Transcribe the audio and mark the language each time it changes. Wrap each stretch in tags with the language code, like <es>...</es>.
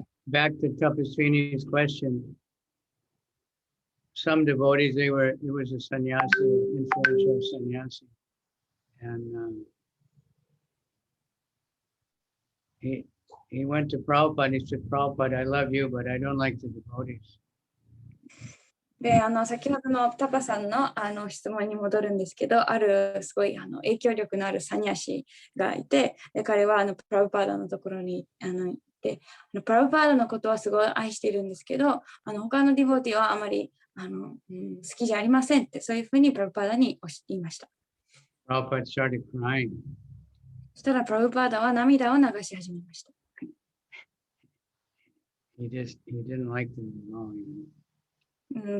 <en>back to Tapaswini's question. Some devotees, it was a sannyasi, influential sannyasi. And he went to Prabhupada and he said, Prabhupada, I love you, but I don't like the devotees.</en> <ja>で、先ほどのタパさんの、質問に戻るんですけど、あるすごい影響力のあるサニャシがいて、で彼はプラブパーダのところに行って、プラブパーダのことはすごい愛しているんですけど、他のディボティはあまり好きじゃありませんって、そういうふうにプラブパーダに言いました。</ja> <en>Prabhupada started crying.</en> <ja>そしたらプラブパーダは涙を流し始めました。</ja> <en>He didn't like them at all.</en>